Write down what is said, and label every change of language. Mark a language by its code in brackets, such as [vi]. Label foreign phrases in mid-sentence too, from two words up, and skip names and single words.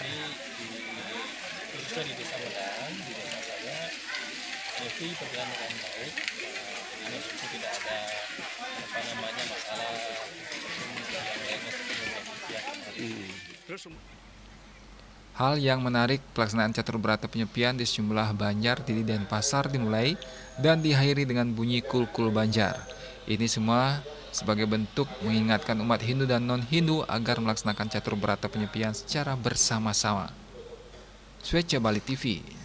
[id] Jadi khususnya di desa Medan, di desa saya, nyepi berjalan dengan baik. Jadi maksudnya tidak ada masalah yang lainnya Terus Hal yang menarik, pelaksanaan catur berata penyepian di sejumlah banjar di Denpasar dimulai dan diakhiri dengan bunyi kul-kul banjar. Ini semua sebagai bentuk mengingatkan umat Hindu dan non-Hindu agar melaksanakan catur berata penyepian secara bersama-sama. Swecca Bali TV.